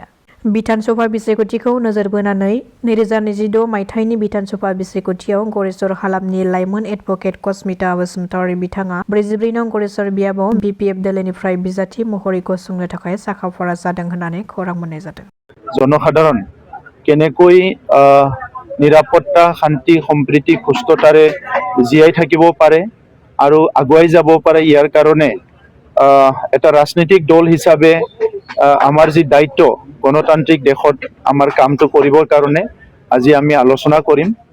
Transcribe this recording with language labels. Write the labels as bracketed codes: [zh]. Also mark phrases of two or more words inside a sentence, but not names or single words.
[brx] बिधान सभा बिसायख'थिखौ नोजोर बोनानै 2026 मायथाइनि बिधान सभा बिसायख'थियाव गरेस्वर हालामनि लाइमोन एडभकेट कस्मिता बसुमतारी बिथाङा 44 नं गरेस्वर बियाबाव बिपिएफ दोलोनिफ्राय बिजाथि महरै गसंनो थाखाय साखाफारा जादों होननानै खौरां मोननाय जादों। [as] জনসাধাৰণ কেনেকৈ নিৰাপত্তা শান্তি সম্প্ৰীতি সুস্থতাৰে জীয়াই থাকিব পাৰে আৰু আগুৱাই যাব পাৰে ইয়াৰ কাৰণে এটা ৰাজনৈতিক দল হিচাপে আমাৰ যি দায়িত্ব গণতান্ত্ৰিক দেশত আমাৰ কামটো কৰিবৰ কাৰণে আজি আমি আলোচনা কৰিম।